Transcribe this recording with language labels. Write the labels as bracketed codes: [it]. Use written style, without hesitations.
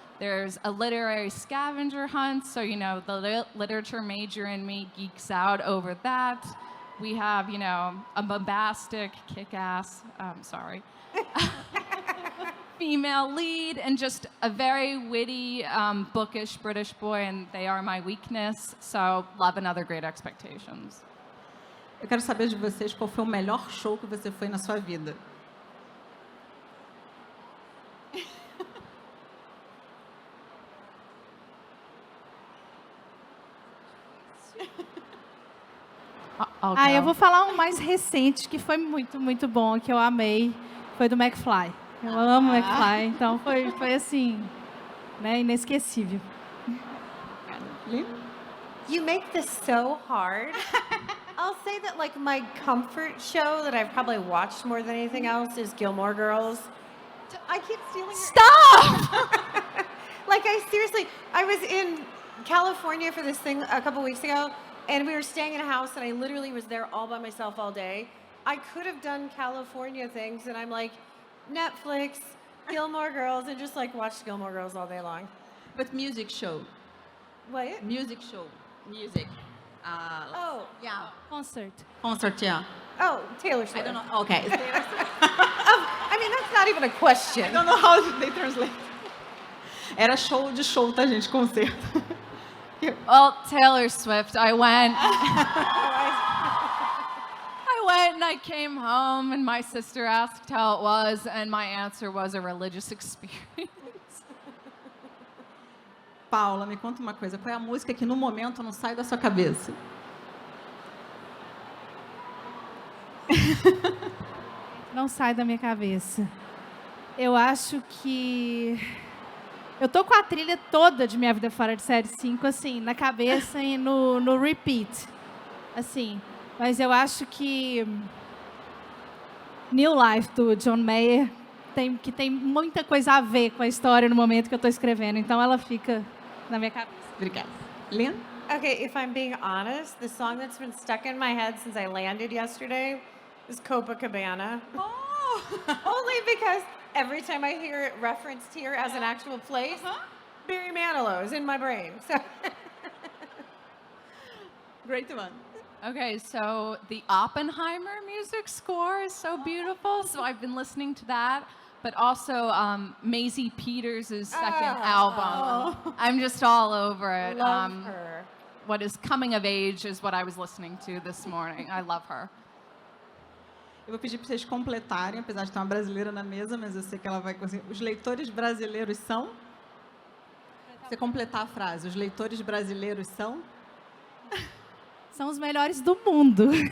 [en] There's a literary scavenger hunt, so, you know, the literature major in me geeks out over that. We have, you know, a bombastic, kick-ass, female lead, and just a very witty, bookish British boy, and they are my weakness, so Love and Other Great Expectations. [pt] Eu quero saber de vocês qual foi o melhor show que você foi na sua vida. Eu vou falar um mais recente, que foi muito, muito bom, que eu amei. Foi do McFly. Eu amo o McFly, então foi assim, né, inesquecível. [en] You make this so hard. I'll say that like my comfort show that I've probably watched more than anything else is Gilmore Girls. I keep stealing your... Stop! Like I was in California for this thing a couple weeks ago, and we were staying in a house, and I literally was there all by myself all day. I could have done California things, and I'm like, Netflix, Gilmore Girls, and just like watched Gilmore Girls all day long. But music show. What? Music show. Music. Oh. Yeah. Concert. Concert, yeah. Oh, Taylor Swift. I don't know. Okay. I mean, that's not even a question. I don't know how they translate. [pt] Era show de show, tá, gente? Concerto. [en] Well, Taylor Swift, I went and I came home and my sister asked how it was and my answer was a religious experience. [pt] Paula, me conta uma coisa. Qual é a música que no momento não sai da sua cabeça? Não sai da minha cabeça. Eu acho que... Eu tô com a trilha toda de Minha Vida Fora de Série 5, assim, na cabeça e no repeat. Assim, mas eu acho que New Life, do John Mayer, tem muita coisa a ver com a história no momento que eu tô escrevendo. Então ela fica na minha cabeça. Obrigada. Lynn? [en] Okay, if I'm being honest, the song that's been stuck in my head since I landed yesterday is Copacabana. Oh! Only because every time I hear it referenced here as an actual place, Barry Manilow's in my brain. So Great one. Okay, so the Oppenheimer music score is so beautiful, so I've been listening to that. But also Maisie Peters' second album. I'm just all over it. love her. What is Coming of Age is what I was listening to this morning. I love her. [pt] Eu vou pedir para vocês completarem, apesar de ter uma brasileira na mesa, mas eu sei que ela vai conseguir. Os leitores brasileiros são? Você completar a frase. Os leitores brasileiros são? São os melhores do mundo.